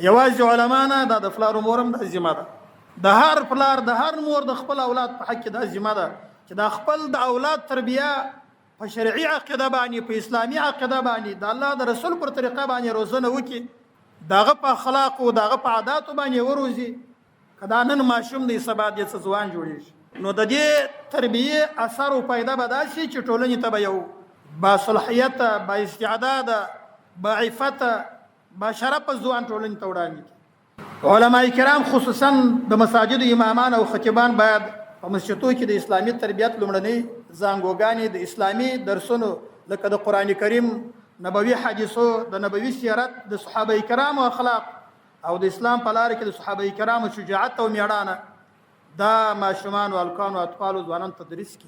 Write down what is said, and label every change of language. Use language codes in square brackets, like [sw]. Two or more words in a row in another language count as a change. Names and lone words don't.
[ps] یوازې علما نه، دا د پلار مورم د ذمه ده. د هر پلار د هر مور د خپل اولاد په حق کې د ذمه ده چې د خپل د اولاد تربیه په شرعي عقیده باندې، په اسلامي عقیده باندې، د الله د رسول پر طریقه باندې روزنه وکړي، دغه په اخلاق او دغه په عاداتو باندې وروزي. کدا نن ماشوم دی سبا د ځوان جوړیږي، نو د دې تربیه اثر او پیدا به دا شي چې ټولنې ته به یو با صلاحیت، با استعداد، با عفت، با شرف ځوان ټولنې ته وړاندې کړي. علماء کرام خصوصا د مساجد امامان او خطیبان باید په مسجدونو کې د اسلامي تربیت لومړنۍ زانګوګانې د اسلامي درسونو لکه د قران کریم، نبوي حدیثو، د نبوي سیرت، د صحابه کرامو اخلاق او د اسلام په لار کې د صحابه کرامو شجاعت او میړانه دا ماشومان او الکان او اطفال او ځوانان تدریس کی.